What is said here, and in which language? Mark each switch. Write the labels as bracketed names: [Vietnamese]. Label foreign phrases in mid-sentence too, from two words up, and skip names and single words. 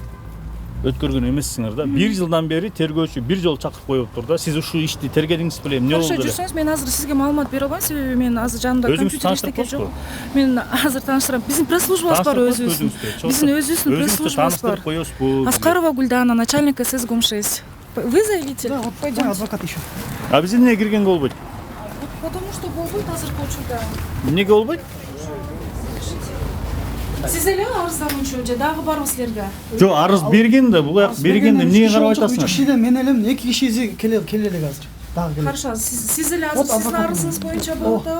[Kyrgyz] Өткөргөн эмессиңер да. 1 жылдан бери тергөөчү 1 жол чакырып коюп тур да. Сиз ушул ишти тергедиңиз беле эмне болду деле? Жүрсөңүз, мен азыр сизге маалымат бере албайм, себеби мен азыр жанымда компьютер эчтеке жок. Мен азыр тааныштырам. Биздин пресс-службабыз бар өзүбүздүн. Биздин өзүбүздүн пресс-службабыз бар. Аскарова Гульдана, [Russian] начальник СС ГУМ-6. Вы заявите? Да, вот пойдем, адвокат еще. [Kyrgyz] А биз эмне киргенге болбойт? [Russian] Потому что [Kyrgyz] болбойт азыркы учурда. Эмнеге болбойт? Сиз эле арыздануучу же дагы барбы силерге? Жок, арыз берген да, бул бергенде эмнеге карап айтасыңар? 3 кишиден мен элем, 2 киши келе элек азыр. Дагы келет. Хорошо, сиз эле азыр сиздин арызыңыз боюнча болот да?